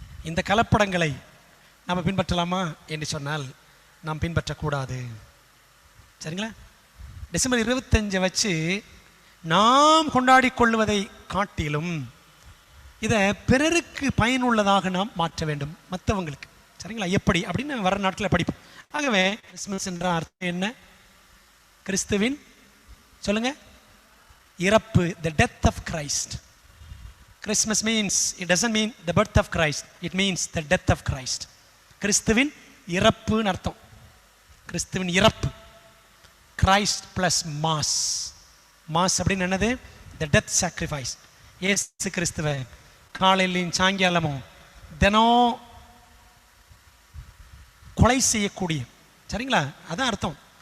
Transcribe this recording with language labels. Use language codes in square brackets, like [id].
[ta] இந்த கலப்படங்களை நாம் பின்பற்றலாமா என்று சொன்னால் நாம் பின்பற்றக்கூடாது. சரிங்களா? டிசம்பர் 25 வச்சு நாம் கொண்டாடி கொள்வதை காட்டிலும் இதை பிறருக்கு பயனுள்ளதாக நாம் மாற்ற வேண்டும், மற்றவங்களுக்கு. சரிங்களா? எப்படி அப்படின்னு வர நாட்களில் படிப்போம். ஆகவே கிறிஸ்மஸ் என்ற அர்த்தம் என்ன? கிறிஸ்துவின் சொல்லுங்க இறப்பு, [en] the death of Christ. Christmas means, it doesn't mean the birth of Christ, it means the death of Christ. [ta] கிறிஸ்துவின் இறப்புன்னு அர்த்தம். கிறிஸ்துவின் இறப்பு, [en] Christ plus mass. [ta] மாஸ் அப்படின்னு என்னது? [en] the death sacrifice. [ta] இயேசு கிறிஸ்துவை காலையிலையும் சாயங்காலமும் தினம் கொலை செய்யக்கூடிய, சரிங்களா? அதான் அர்த்தம்.